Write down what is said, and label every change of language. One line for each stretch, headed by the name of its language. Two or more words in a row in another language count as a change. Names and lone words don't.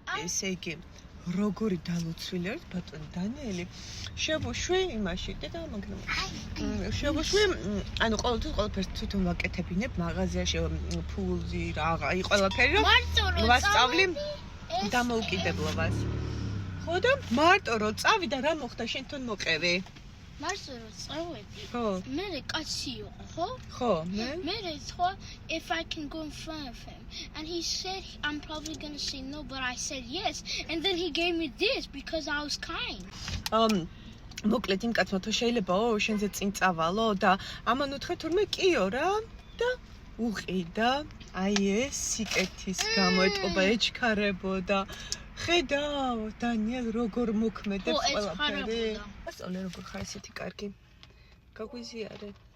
Georgian: ესე იგი როგორი დალოცვილი არის ბატონი დანიელი შევუშვი იმაში და მაგრამ შევუშვი ანუ ყოველთვის ყველაფერს თვითონ ვაკეთებინებ მაღაზიაში ფულზი რაღა ყველაფერი რომ ვასწავლი დამოუკიდებლობას ხო და მარტო რომ წავი და რა მოხდა შენ თვითონ მოყევი მარტო რომ წავედი ხო მე კაცი იყო ხო ხო მე თქვა
English: if I can go in front of him and he said I'm probably going to say no but I said yes and then he gave me this because I was kind
Georgian: მოკლედ იმ კაცმა თუ შეიძლებაო შენზე წინ წავალო და ამან უთხრა თურმე კიო რა და უყიდა აი ეს სიკეთის გამო ეტყობა ეჩქარებოდა ხედავ დანიელ როგორ მოქმედებს ყველაფერი ასწავლე როგორ ხარ ესეთი კარგი გაგვიზიარე